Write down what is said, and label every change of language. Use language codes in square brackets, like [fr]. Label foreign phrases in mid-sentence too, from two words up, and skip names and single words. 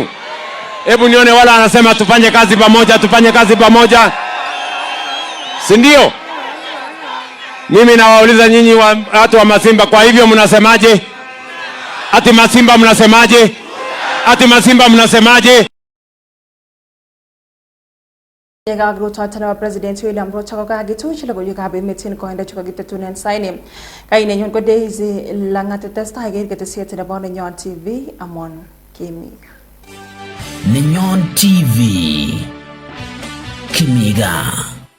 [sw] Hebu nione wala anasema tufanye kazi pamoja, tufanye kazi pamoja. Si ndio? Mimi nawauliza nyinyi watu wa Masimba, kwa hivyo mnasemaje? Ati Masimba mnasemaje? Ati Masimba mnasemaje? [kln] Rutoitonebo President William Ruto kokakituch logoiywekab emet koindo chekokitetunen saini. Kainenyon ko Daisy Langat, testai keker ketesiet nebo Nenyon TV amon Kimi Gaa. Nenyon TV, Kimi Gaa.